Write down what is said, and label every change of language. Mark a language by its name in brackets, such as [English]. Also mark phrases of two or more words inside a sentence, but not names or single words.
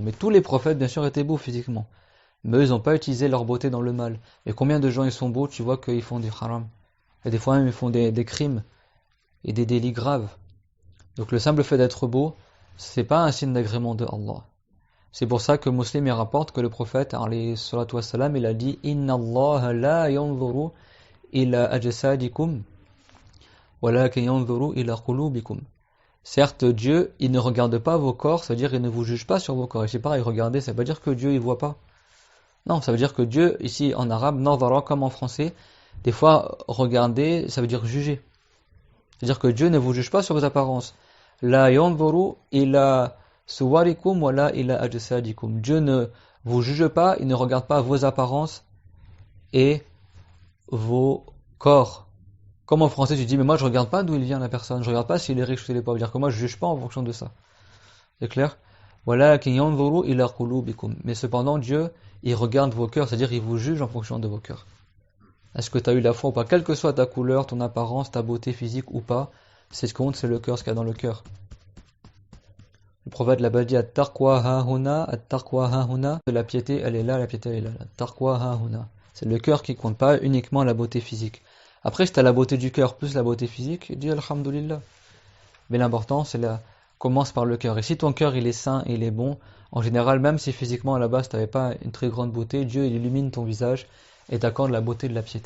[French] Mais tous les prophètes, bien sûr, étaient beaux physiquement. Mais eux, ils n'ont pas utilisé leur beauté dans le mal. Et combien de gens ils sont beaux, tu vois qu'ils font du haram. Et des fois même, ils font des crimes et des délits graves. Donc le simple fait d'être beau, c'est pas un signe d'agrément de Allah. C'est pour ça que Muslim il rapporte que le prophète, [Arabic] عليه الصلاة والسلام, [French] il a dit « [Arabic] إن الله لا ينظر إلى أجسادكم ولكن ينظر إلى قلوبكم [French] » Certes, Dieu, il ne regarde pas vos corps, c'est-à-dire il ne vous juge pas sur vos corps. Et c'est pareil, regarder, ça veut pas dire que Dieu, il voit pas. Non, ça veut dire que Dieu, ici en arabe, nadara comme en français, des fois, regarder, ça veut dire juger. C'est-à-dire que Dieu ne vous juge pas sur vos apparences. [Arabic] لا ينظر إلى صوركم ولا إلى أجسادكم. [French] Dieu ne vous juge pas, il ne regarde pas vos apparences et vos corps. Comme en français, tu dis, mais moi je regarde pas d'où il vient la personne, je regarde pas s'il est riche ou s'il est pauvre. C'est-à-dire que moi je juge pas en fonction de ça. C'est clair? [Arabic] ولكن ينظر إلى قلوبكم. [French] Mais cependant, Dieu, il regarde vos cœurs, c'est-à-dire il vous juge en fonction de vos cœurs. Est-ce que tu as eu la foi ou pas? Quelle que soit ta couleur, ton apparence, ta beauté physique ou pas, c'est ce qui compte, c'est le cœur, ce qu'il y a dans le cœur. Le prophète l'a dit, [Arabic] التقوى ها هنا التقوى ها هنا. [French] La piété, elle est là, la piété, elle est là. [Arabic] التقوى ها هنا. [French] C'est le cœur qui compte, pas uniquement la beauté physique. Après, si tu as la beauté du cœur plus la beauté physique, dis alhamdulillah. Mais l'important, commence par le cœur. Et si ton cœur, il est sain et il est bon, en général, même si physiquement, à la base, tu n'avais pas une très grande beauté, Dieu, il illumine ton visage et t'accorde la beauté de la piété.